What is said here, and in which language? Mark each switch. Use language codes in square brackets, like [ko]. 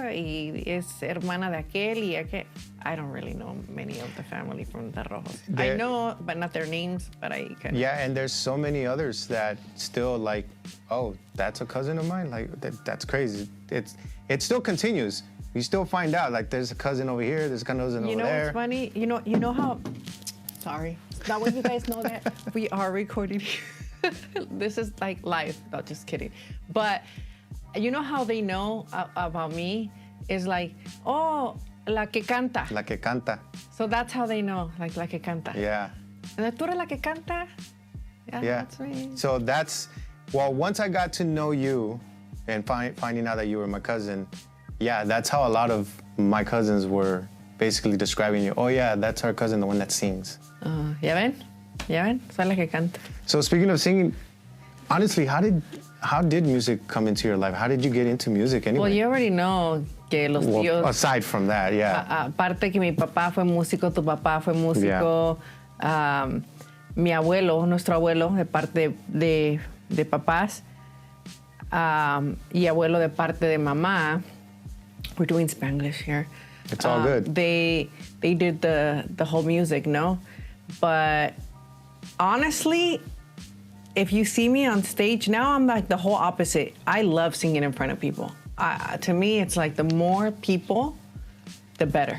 [es] Y es hermana de aquel y aquel. [en] I don't really know many of the family from the Rojos. I know, but not their names, but I kind of. Yeah, and there's so many others that still like, oh, that's a cousin of mine? Like, that's crazy. It still continues. You still find out, like, there's a cousin over here, there's a cousin over there. You know what's funny? You know how, sorry. That way you guys know that we are recording. This is like live. No, just kidding. But you know how they know about me is like, oh, [es] la que canta. La que canta. [en] So that's how they know, like [es] la que canta. [en] Yeah. [es] And tú eres la que canta? [en] Yeah, that's me. So well, once I got to know you and finding out that you were my cousin, yeah, that's how a lot of my cousins were basically describing you. Oh yeah, that's our cousin, the one that sings. [es] ¿Ya ven? Soy la que canta. [en] So speaking of singing, honestly, how did music come into your life? How did you get into music anyway? Well, you already know [es] que los tíos. [en] Aside from that, yeah. [es] Aparte que mi papá fue músico, tu papá fue músico. [en] Yeah. [es] Mi abuelo, nuestro abuelo, de parte de papás, y abuelo de parte de mamá. [en] We're doing Spanglish here. It's all good. They did the whole music, no? But honestly, if you see me on stage now, I'm like the whole opposite. I love singing in front of people. To me, it's like the more people, the better.